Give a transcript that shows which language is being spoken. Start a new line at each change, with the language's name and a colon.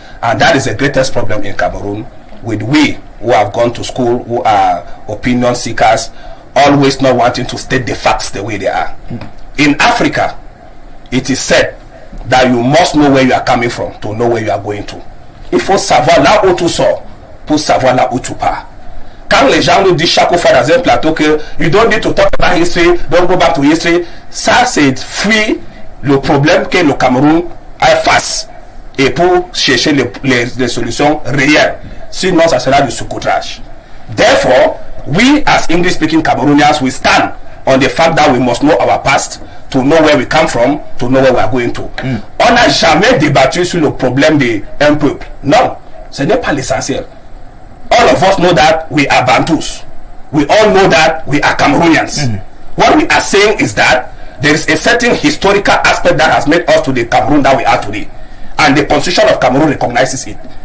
English: And that is the greatest problem in Cameroon, with we who have gone to school, who are opinion seekers, always not wanting to state the facts the way they are. In Africa, it is said that you must know where you are coming from to know where you are going to.
French: il faut savoir là où tout sort pour savoir là où tout part. Quand les gens nous disent chaque fois dans un plateau que
English: you don't need to talk about history, don't go back to history,
French: ça c'est fuir le problème que le Cameroun a face et pour chercher les solutions réelles. Sinon, ça sera du sous-coutrage.
English: Therefore, we as English-speaking Cameroonians, we stand on the fact that we must know our past to know where we come from, to know where we are going to.
French: On n'a jamais débattu sur le problème d'un peuple. Non, ce n'est pas l'essentiel.
English: All of us know that we are Bantus. We all know that we are Cameroonians. What we are saying is that there is a certain historical aspect that has made us to the Cameroon that we are today. And the Constitution of Cameroon recognizes it.